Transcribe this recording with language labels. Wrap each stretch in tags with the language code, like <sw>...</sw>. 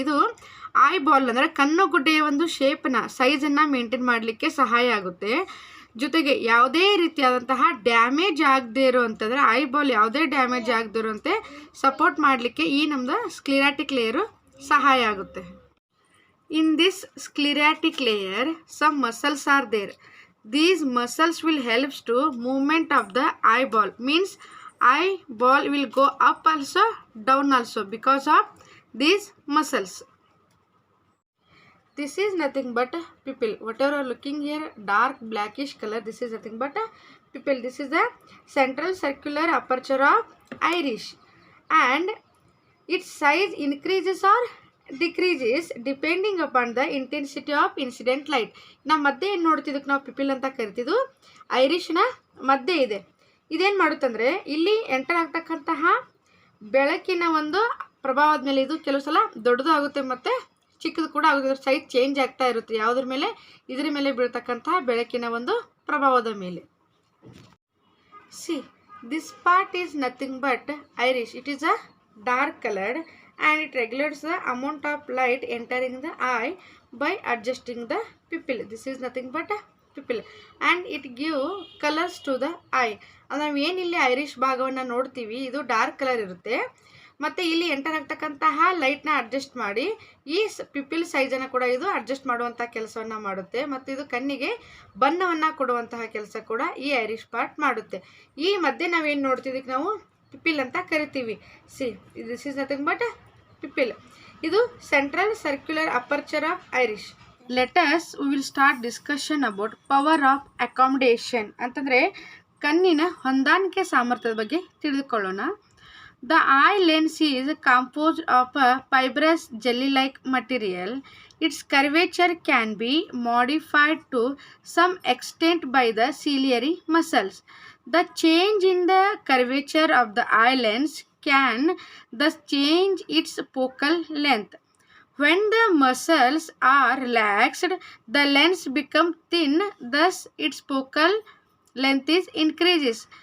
<kn>ಇದು I ball ಅಂದರೆ ಕಣ್ಣುಗುಡ್ಡೆಯ ಒಂದು ಶೇಪ್ನ ಸೈಜನ್ನು ಮೇಂಟೈನ್ ಮಾಡಲಿಕ್ಕೆ ಸಹಾಯ ಆಗುತ್ತೆ. ಜೊತೆಗೆ ಯಾವುದೇ ರೀತಿಯಾದಂತಹ ಡ್ಯಾಮೇಜ್ ಆಗದೇ ಇರುವಂತಂದರೆ ಐ ಬಾಲ್ ಯಾವುದೇ ಡ್ಯಾಮೇಜ್ ಆಗದೇ ಇರುವಂತೆ ಸಪೋರ್ಟ್ ಮಾಡಲಿಕ್ಕೆ ಈ ನಮ್ಮದು ಸ್ಕ್ಲೆರಾಟಿಕ್ ಲೇಯರು ಸಹಾಯ ಆಗುತ್ತೆ.</kn> <en>In this sclerotic layer some muscles are there. These muscles will help to movement of the eyeball. Means eyeball will go up also, down also because of these muscles. This is nothing but pupil. Whatever you are looking here, dark blackish color, this is nothing but pupil. This is the central circular aperture of iris and its size increases or decreases depending upon the intensity of incident light.</en> <kn>ನಮ್ಮ ಮಧ್ಯೆ ಏನು ನೋಡ್ತಿದ್ದಕ್ಕೆ ನಾವು people ಅಂತ ಕರಿತಿದ್ದು ಐರಿಶ್ನ ಮಧ್ಯೆ ಇದೆ. ಇದೇನು ಮಾಡುತ್ತಂದರೆ ಇಲ್ಲಿ enter ಆಗ್ತಕ್ಕಂತಹ ಬೆಳಕಿನ ಒಂದು ಪ್ರಭಾವದ ಮೇಲೆ ಇದು ಕೆಲವು ಸಲ ದೊಡ್ಡದು ಆಗುತ್ತೆ ಮತ್ತು ಚಿಕ್ಕದು ಕೂಡ ಆಗುತ್ತೆ. ಸೈಜ್ ಚೇಂಜ್ ಆಗ್ತಾ ಇರುತ್ತೆ ಯಾವುದ್ರ ಮೇಲೆ, ಇದ್ರ ಮೇಲೆ ಬೀಳ್ತಕ್ಕಂತಹ ಬೆಳಕಿನ ಒಂದು ಪ್ರಭಾವದ ಮೇಲೆ.</kn> <en>See this part is nothing but iris. It is a dark colored and it regulates the amount of light entering the eye by adjusting the pupil. This is nothing but a pupil and it give colors to the eye.</en> <kn>ನಾವು ಏನಿಲ್ಲಿ Irish ಭಾಗವನ್ನು ನೋಡ್ತೀವಿ ಇದು dark colour ಇರುತ್ತೆ ಮತ್ತು ಇಲ್ಲಿ enter ಆಗ್ತಕ್ಕಂತಹ ಲೈಟ್ನ adjust ಮಾಡಿ ಈ people ಸೈಜನ್ನು ಕೂಡ ಇದು ಅಡ್ಜಸ್ಟ್ ಮಾಡುವಂಥ ಕೆಲಸವನ್ನು ಮಾಡುತ್ತೆ ಮತ್ತು ಇದು ಕಣ್ಣಿಗೆ ಬಣ್ಣವನ್ನು ಕೊಡುವಂತಹ ಕೆಲಸ ಕೂಡ ಈ ಐರಿಶ್ ಪಾರ್ಟ್ ಮಾಡುತ್ತೆ. ಈ ಮಧ್ಯೆ ನಾವೇನು ನೋಡ್ತಿದ್ದಕ್ಕೆ ನಾವು ಪಿಪಿಲ್ ಅಂತ ಕರಿತೀವಿ.</kn> <en>See this is nothing but pupil.</en> <kn>ಇದು</kn> <en>Central circular aperture of iris. Let's we will start discussion about power of accommodation</en> <kn>ಅಂತಂದರೆ ಕಣ್ಣಿನ ಹೊಂದಾಣಿಕೆ ಸಾಮರ್ಥ್ಯದ ಬಗ್ಗೆ ತಿಳಿದುಕೊಳ್ಳೋಣ.</kn> <en>The eye lens is composed of a fibrous jelly like material. Its curvature can be modified to some extent by the ciliary muscles. The change in the curvature of the eye lens can thus change its focal length. When the muscles are relaxed, the lens becomes thin, thus its focal length is increases.</en>